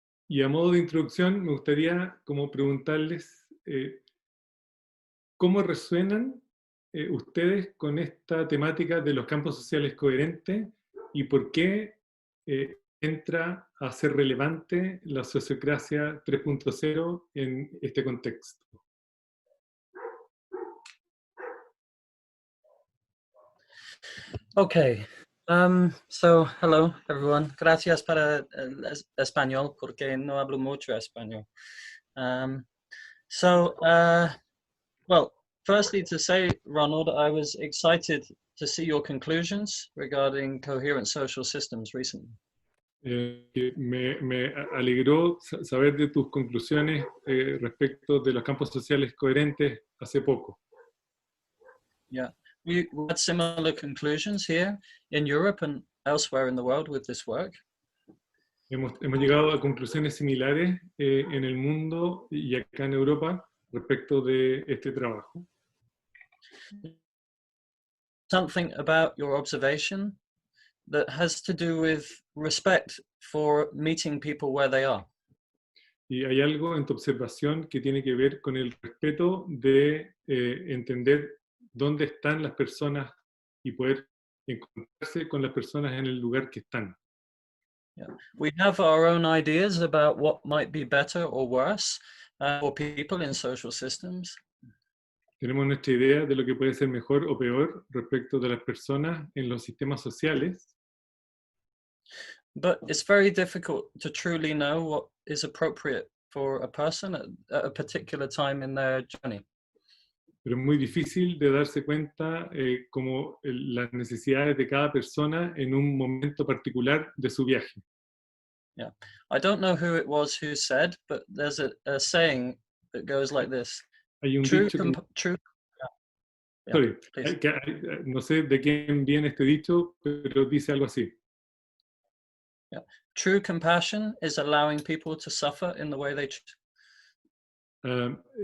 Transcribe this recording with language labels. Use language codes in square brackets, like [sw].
[es] Y a modo de introducción me gustaría como preguntarles ¿cómo resuenan ustedes con esta temática de los campos sociales coherentes y por qué entra a ser relevante la Sociocracia 3.0 en este contexto? [en] Okay. So, hello, everyone. [es] Gracias para el español, porque no hablo mucho español. [en] Well, firstly to say, Ronald, I was excited to see your conclusions regarding coherent social systems recently. [es] Me alegró saber de tus conclusiones respecto de los campos sociales coherentes hace poco. [en] Yeah. We had similar conclusions here in Europe and elsewhere in the world with this work. [es] Hemos llegado a conclusiones similares en el mundo y acá en Europa respecto de este trabajo. [en] Something about your observation that has to do with respect for meeting people where they are. [es] Y hay algo en tu observación que tiene que ver con el respeto de entender dónde están las personas y poder encontrarse con las personas en el lugar que están. [en] Yeah. We have our own ideas about what might be better or worse for people in social systems. [es] Tenemos nuestra idea de lo que puede ser mejor o peor respecto de las personas en los sistemas sociales. [en] But it's very difficult to truly know what is appropriate for a person at a particular time in their journey. [es] Pero es muy difícil de darse cuenta como las necesidades de cada persona en un momento particular de su viaje. [en] Yeah, I don't know who it was who said, but there's a saying that goes like this. [es] Hay un dicho no sé de quién viene este dicho, pero dice algo así. [en] Yeah. True compassion is allowing people to suffer in the way they choose.